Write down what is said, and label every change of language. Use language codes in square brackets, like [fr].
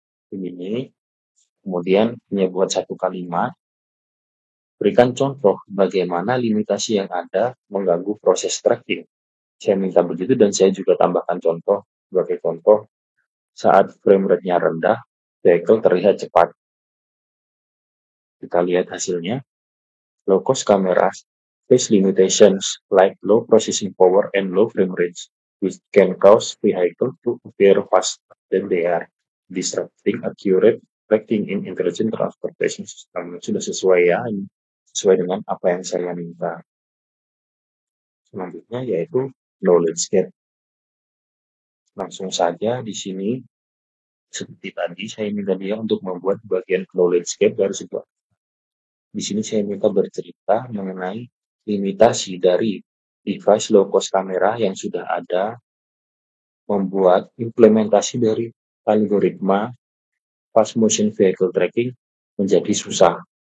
[id] Ini. Kemudian hanya buat satu kalimat. Berikan contoh bagaimana limitasi yang ada mengganggu proses tracking. Saya minta begitu dan saya juga tambahkan contoh. Sebagai contoh, saat frame rate-nya rendah, vehicle terlihat cepat. Kita lihat hasilnya. [en] Low-cost cameras face limitations like low processing power and low frame rates, which can cause vehicle to appear faster than they are, disrupting accurate tracking in intelligent transportation system. [id] Sudah sesuai ya, sesuai dengan apa yang saya minta. Selanjutnya yaitu knowledge gap. Langsung saja di sini, seperti tadi saya minta dia untuk membuat bagian knowledge gap dari sebuah. Di sini saya minta bercerita mengenai limitasi dari device low cost kamera yang sudah ada, membuat implementasi dari algoritma fast motion vehicle tracking menjadi susah.